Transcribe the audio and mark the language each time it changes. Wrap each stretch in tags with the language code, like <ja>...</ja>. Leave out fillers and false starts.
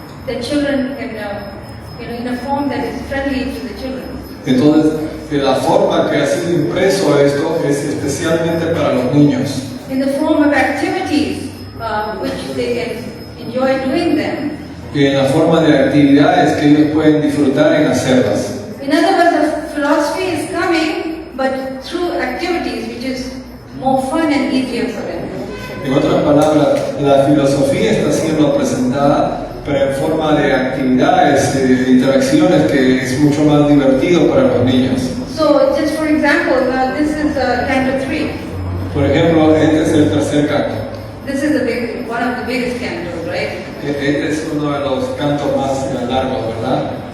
<en>The children can, in a form that is friendly to the children.</en> <es>La forma que ha sido impreso esto es especialmente para los niños.</es> <en>In the form of activities which they can enjoy doing them.</en> <es>Y en la forma de actividades que ellos pueden disfrutar en hacerlas.</es> <en>In other words, the philosophy is coming, but through activities which is more fun and easier for them.</en> <es>En otras palabras, la filosofía está siendo presentada, pero en forma de actividades, de interacciones que es mucho más divertido para los niños.</es> <en>So, just for example, this is canto 3.</en> <es>Por ejemplo, este es el tercer canto.</es> <en>This is one of the biggest cantos, right?</en> <es>Este es uno de los cantos más largos, ¿verdad?</es>